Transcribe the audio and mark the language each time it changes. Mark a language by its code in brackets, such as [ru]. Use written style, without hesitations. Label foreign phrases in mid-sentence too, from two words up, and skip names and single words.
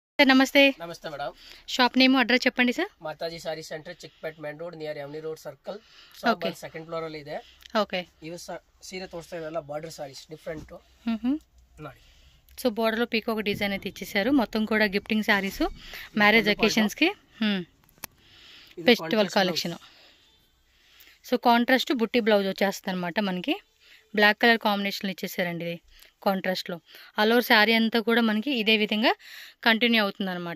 [te] సార్ నమస్తే. నమస్తే మేడం. షాప్ నేమ్ అడ్రస్ చెప్పండి సార్. మాతాజీ సారీ సెంటర్ [kn] ಚಿಕ್ಕಪೇಟೆ ಮೇನ್ ರೋಡ್ ನಿಯರ್ ಎಮ್ನಿ ರೋಡ್ ಸರ್ಕಲ್. ಶಾಪ್ ಸೆಕೆಂಡ್ ಫ್ಲೋರ್ ಅಲ್ಲಿ ಇದೆ. ಓಕೆ. ಇವು ಸೀರೆ ತೋರಿಸ್ತಾ ಇವೆಲ್ಲ ಬಾರ್ಡರ್ ಸಾರೀಸ್ ಡಿಫರೆಂಟ್ ನೋಡಿ. [te] సో బోర్డర్లో పీకాక్ డిజైన్ అయితే ఇచ్చేసారు. మొత్తం కూడా గిఫ్టింగ్ సారీస్, మ్యారేజ్ అకేషన్స్కి, ఫెస్టివల్ కలెక్షన్. సో కాంట్రాస్ట్ బుట్టి బ్లౌజ్ వచ్చేస్తుంది అనమాట. మనకి బ్లాక్ కలర్ కాంబినేషన్లో ఇచ్చేసారండి. ఇది కాంట్రాస్ట్లో ఆల్ ఓవర్ శారీ అంతా కూడా మనకి ఇదే విధంగా కంటిన్యూ అవుతుంది అనమాట.